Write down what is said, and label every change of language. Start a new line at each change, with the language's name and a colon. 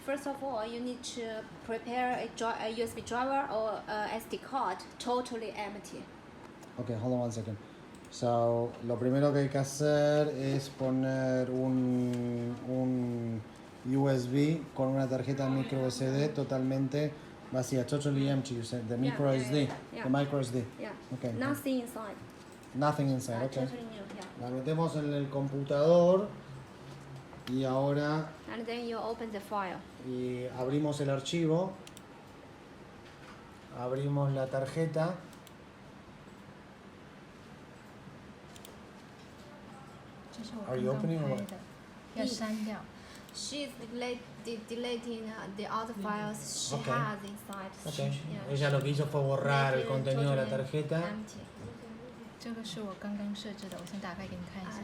English: first of all, you need to prepare a USB driver or a SD card totally empty. Okay, hold on one second.
Spanish: So, lo primero que hay que hacer es poner un USB con una tarjeta micro SD totalmente vacía,
English: totally empty. You said the micro SD, yeah. the micro SD. Yeah. Okay. Nothing inside. Nothing inside. Okay. Totally new. Yeah.
Spanish: La metemos en el computador y ahora
English: And then you open the file.
Spanish: y abrimos el archivo, abrimos la tarjeta.
English: Are you opening or what?
Chinese: 要删掉。
English: She's deleting the other files she Okay. has inside. Okay. Yeah.
Spanish: Ella lo que hizo fue borrar el contenido de la tarjeta.
English: Empty.
Chinese: 这个是我刚刚设置的，我先打开给你看一下。